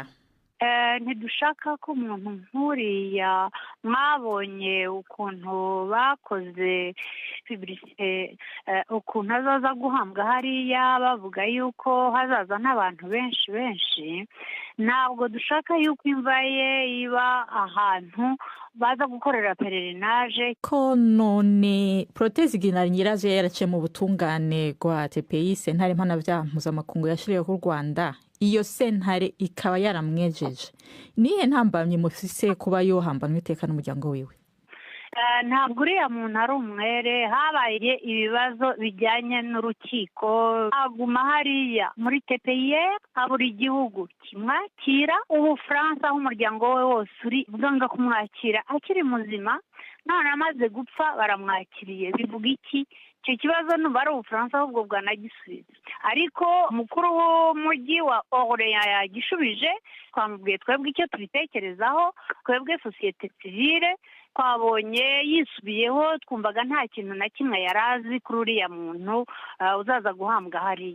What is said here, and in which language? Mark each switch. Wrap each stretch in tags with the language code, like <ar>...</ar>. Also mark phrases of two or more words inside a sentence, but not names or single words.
<rw>Ntidushaka ko umuntu nkuriya mwabonye ukuntu bakoze publicité ukuntu azaza guhambwa hariya bavuga yuko hazaza n'abantu benshi ntabwo dushaka yuko imva ye iba ahantu baza gukorera pelerinage</rw> <rn>ko none Protais Zigiranyirazo yaraciye mu butungane rwa TPI sentare mpanavyaha mpuzamakungu yashiriyeho u Rwanda iyo sentare ikaba yaramwejeje nihe ntambamye mufise kuba yohambanwe iteka n'umuryango wiwe</rn> <rw>ntabwo uriya muntu ari umwere habaye ibibazo bijyanye n'urukiko aguma hariya muri TPI habura igihugu kimwakira Ubufaransa aho umuryango we wose uri bwanga kumwakira akiri muzima none amaze gupfa baramwakiriye bivuga iki icyo kibazo numva ari Ubufaransa ahubwo bwanagisubiza ariko umukuru w'umujyi wa Orléans yagishubije twamubwiye twebwe icyo tubitekerezaho twebwe</rw> <fr>société civile</fr> <rw>twabonye yisubiyeho twumvaga nta kintu na kimwe yarazi kuri uriya muntu uzaza guhambwa hariya</rw>